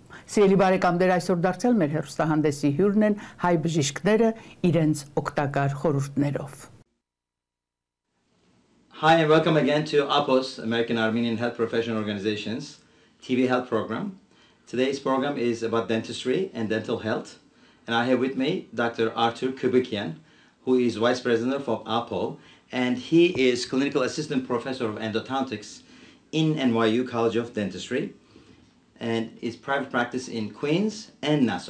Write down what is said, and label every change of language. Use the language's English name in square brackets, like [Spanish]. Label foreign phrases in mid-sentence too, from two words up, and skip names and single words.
[Armenian] Սիրելի բարեկամներ, այսօր դարձել մեր հեռուստահանդեսի հյուրն են հայ բժիշկները իրենց օգտակար խորհուրդներով։ [English] Hi and welcome again to AAHPO's American Armenian Health Professional Organization's TV Health Program. Today's program is about dentistry and dental health, and I have with me Dr. Artur Kubikian, who is Vice President of AAHPO, and he is Clinical Assistant Professor of Endodontics in NYU College of Dentistry, and is private practice in Queens and Nassau.